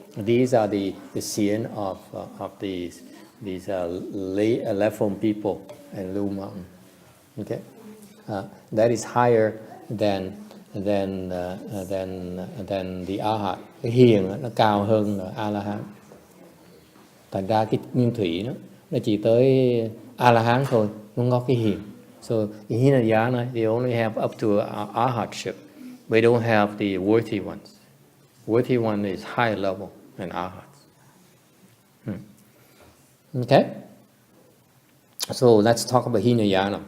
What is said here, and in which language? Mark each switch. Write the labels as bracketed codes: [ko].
[en] These are the xiển of these level people in Lưu Mountain. Okay. That is higher than the Arhat. [vi] Cái hiền nó cao hơn là A-la-hán. Thành ra cái Nguyên Thủy nó chỉ tới A-la-hán thôi, không có cái hiền. [en] So in Hinayana they only have up to Arhatship. They don't have the worthy ones. Worthy one is higher level than Arhats. Okay. So let's talk about Hinayana.